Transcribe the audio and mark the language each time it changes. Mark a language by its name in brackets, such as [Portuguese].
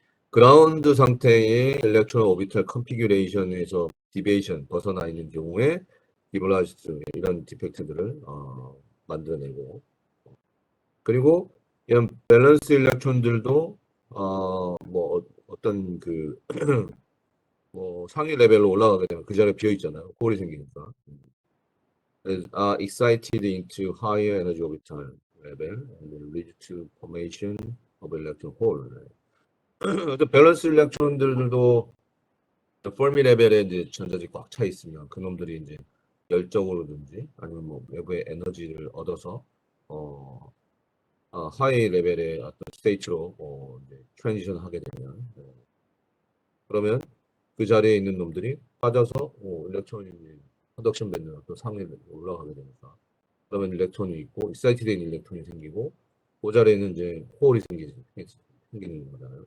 [Korean] 그라운드 상태의 일렉트론 오비탈 컨피규레이션에서 디베이션 벗어나 있는 경우에 기블라지스 이런 디펙트들을 만들어내고 그리고 이런 밸런스 일렉트론들도 뭐 어떤 그 뭐 상위 레벨로 올라가게 되면 그 자리에 비어 있잖아요. 홀이 생기니까. [English] are excited into higher energy orbital level and lead to formation of electron hole. [Korean] 어떤 밸런스 일렉트론들도 펄미 레벨에 이제 전자들이 꽉 차 있으면 그놈들이 이제 열적으로든지 아니면 뭐 외부의 에너지를 얻어서 하이 레벨의 어떤 스테이트로 이제 트랜지션 하게 되면 그러면 그 자리에 있는 놈들이 빠져서 일렉트론이 컨덕션 밴드 어떤 상위로 올라가게 되니까 그러면 일렉트론이 있고 익사이트 된 일렉트론이 생기고 그 자리에는 이제 홀이 생기는 거잖아요.